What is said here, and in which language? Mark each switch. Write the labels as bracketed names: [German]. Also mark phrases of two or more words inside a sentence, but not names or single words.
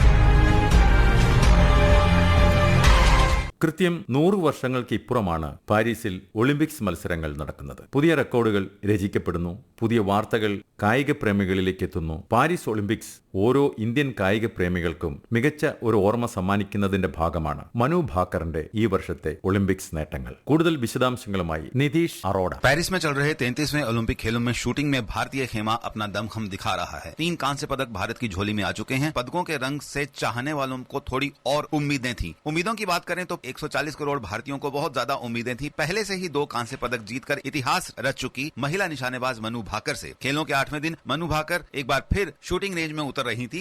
[Malayalam] കൃത്യം 100 വർഷങ്ങൾക്ക് ഇപ്പുറമാണ് പാരീസിൽ ഒളിമ്പിക്സ് മത്സരങ്ങൾ നടക്കുന്നത്. പുതിയ റെക്കോർഡുകൾ രചിക്കപ്പെടുന്നു, പുതിയ വാർത്തകൾ കായിക പ്രേമികളിലേക്ക് എത്തുന്നു. പാരീസ് ഒളിമ്പിക്സ് ഓരോ ഇന്ത്യൻ കായിക പ്രേമികൾക്കും മികച്ച ഒരു ഓർമ്മ സമ്മാനിക്കുന്നതിന്റെ ഭാഗമാണ് മനു ഭാക്കറിന്റെ ഈ വർഷത്തെ ഒളിമ്പിക്സ് നേട്ടങ്ങൾ. കൂടുതൽ വിശദാംശങ്ങളുമായി നിതീഷ് അറോഡ. [Hindi] पेरिस में चल रहे 33वें ओलंपिक खेलों में शूटिंग में भारतीय खेमा अपना दमखम दिखा रहा है। 3 कांस्य पदक भारत की झोली में आ चुके हैं। पदकों के रंग से चाहने वालों को थोड़ी और उम्मीदें थी। उम्मीदों की बात करें तो 140 करोड़ भारतीयों को बहुत ज्यादा उम्मीदें थी। पहले से ही 2 कांस्य पदक जीतकर इतिहास रच चुकी महिला निशानेबाज मनु भाकर से खेलों के 8वें दिन मनु भाकर एक बार फिर शूटिंग रेंज में उतर रही थी।